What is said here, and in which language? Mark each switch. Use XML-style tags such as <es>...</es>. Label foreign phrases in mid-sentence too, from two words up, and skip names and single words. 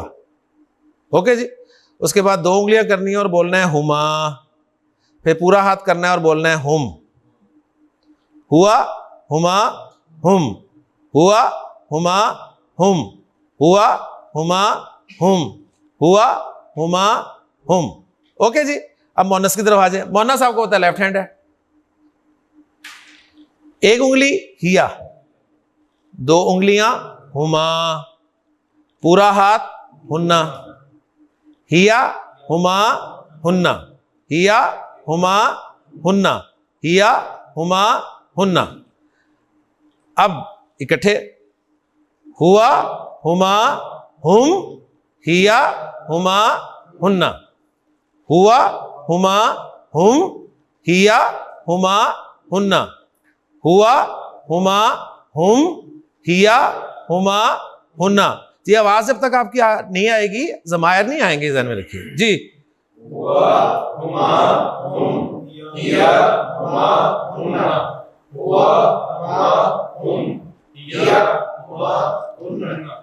<ur>اوکے جی، اس کے بعد 2 انگلیاں کرنی ہے اور بولنا ہے ہما، پھر پورا ہاتھ کرنا ہے اور بولنا ہے ہم,</ur> <ar>هو هما هم، هو هما هم، هو هما هم، هو هما هم.</ar> <ur>اوکے جی، اب مؤنث کی طرف آ جائے. مؤنث آپ کو پتا ہے</ur> <en>left hand</en> <ur>ہے، ایک انگلی ہیا، 2 انگلیاں ہما، پورا ہاتھ ہنّا,</ur> <ar>هي هما هن، هي هما هن، هي هما هن۔</ar> <ur>اب اکٹھے،</ur> <ar>ہوا ہما ہم، ہیا ہما ہننا، ہوا ہما ہم، ہیا ہما ہننا، ہوا ہما ہم، ہیا ہما ہننا۔</ar> <ur>یہ آواز جب تک آپ کی نہیں آئے گی ضمائر نہیں آئیں گے، ذہن میں رکھیے جی۔</ur> <ar>ہوا ہما ہم، ہیا ہما ہننا، ہوا ہما ہم، ہیا ہما ہننا۔</ar>